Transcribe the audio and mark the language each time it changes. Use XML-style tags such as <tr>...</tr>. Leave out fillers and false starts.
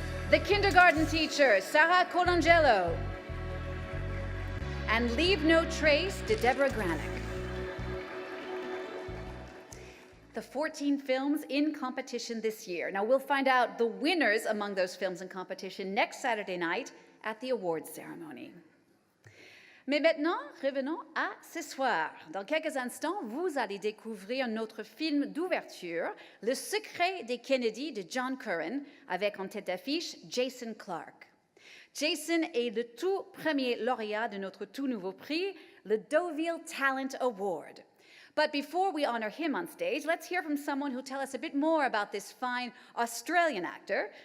<en>The Kindergarten Teacher, Sarah Colangelo. And Leave No Trace, de Deborah Granick. The 14 films in competition this year. Now, we'll find out the winners among those films in competition next Saturday night at the awards ceremony.</en> <fr>Mais maintenant, revenons à ce soir. Dans quelques instants, vous allez découvrir notre film d'ouverture, Le secret des Kennedy de John Curran, avec en tête d'affiche Jason Clarke. Jason est le tout premier lauréat de notre tout nouveau prix, le Deauville Talent Award.</fr> <en>But before we honor him on stage, let's hear from someone who'll tell us a bit more about this fine Australian actor.</en>